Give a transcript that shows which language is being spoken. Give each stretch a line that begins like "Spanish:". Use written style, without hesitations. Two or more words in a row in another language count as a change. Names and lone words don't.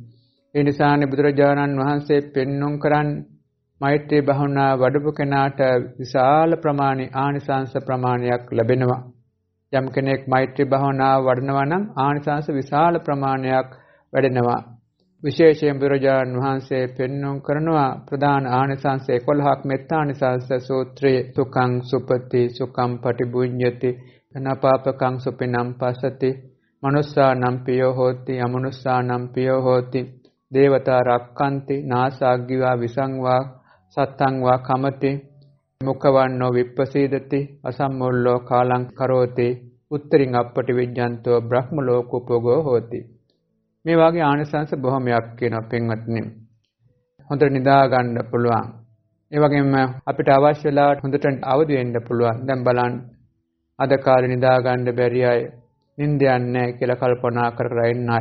Sinhala: ඒ නිසානේ බුදුරජාණන් වහන්සේ පෙන්වුම් කරන්නේ මෛත්‍රී භාවනා වඩපු කෙනාට විශාල ප්‍රමාණි ආනිසංස ප්‍රමාණයක් ලැබෙනවා. යම් කෙනෙක් මෛත්‍රී භාවනාව වඩනවා නම් ආනිසංස විශාල ප්‍රමාණයක් වැඩෙනවා. විශේෂයෙන් බුදුරජාණන් වහන්සේ පෙන්වුම් කරනවා ප්‍රධාන ආනිසංස 11ක් මෙත්තානිසංස සූත්‍රයේ
Pali: සුඛං සුපති සුඛං පටිභුඤ්ඤති අනපාපකං සුපිනම් පසති මනුස්සානම් පියෝ හෝති අමනුස්සානම් පියෝ හෝති දේවතා රක්칸ති නාසාග්ගිවා විසංවා සත්තං වා කමති මුඛවන්නෝ විප්පසීදති අසම්මුල්ලෝ කාලං කරෝති උත්තරින් අප්පටි විඤ්ඤන්තෝ බ්‍රහ්ම ලෝකෝපගෝ හෝති.
Sinhala: මේ වාගේ ආනිසංස බොහොමයක් කියනවා පින්වත්නි. හොඳට නිදා ගන්න පුළුවන්. ඒ වගේම අපිට අවශ්‍ය වෙලාවට හොඳට අවදි වෙන්න පුළුවන්. දැන් බලන්න අද කාලේ නිදා ගන්න බැරි අය, නිින්ද යන්නේ නැහැ කියලා කල්පනා කර කර ඉන්න අය.